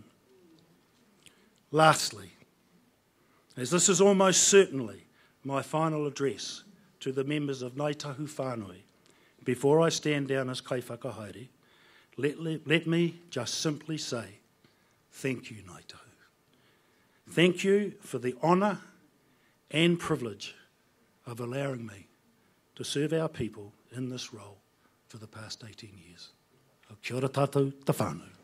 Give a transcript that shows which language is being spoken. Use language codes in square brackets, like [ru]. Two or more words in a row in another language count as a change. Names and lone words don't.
[en] Lastly, as this is almost certainly my final address to the members of Ngai Tahu Whānui, before I stand down as kaiwhakahaere, let me just simply say, thank you, Ngai Tahu. Thank you for the honour and privilege of allowing me to serve our people in this role for the past 18 years. [mi] Kia ora tātou te whānau.